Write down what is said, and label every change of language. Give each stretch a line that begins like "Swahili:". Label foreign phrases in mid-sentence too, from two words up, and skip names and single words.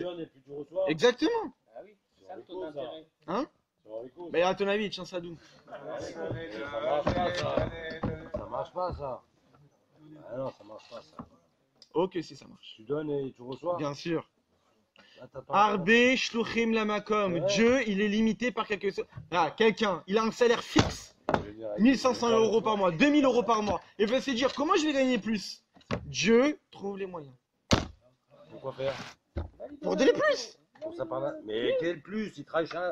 French: Plus tu donnes et plus tu reçois. Exactement. Ah oui, c'est ça le taux d'intérêt. Hein? C'est dans les causes. Mais à ton avis, tiens ça d'où? Ça marche pas, ça. Ça marche pas, ça. Ah non, ça marche pas, ça. Ok, si ça marche. Tu donnes et tu reçois. Bien sûr. Ah, t'attends.
Hebrew: הרבה שלוחים למקום.
French: Ouais. Dieu, il est limité par quelque chose. Ah, quelqu'un, il a un salaire fixe. Je veux dire, 1500 € par mois, 2000 € par mois. Et il va se dire, comment je vais gagner plus? Dieu trouve les moyens. Pourquoi faire? Pour donner plus. Pour ça par là. Mais quel plus? Il travaille chez un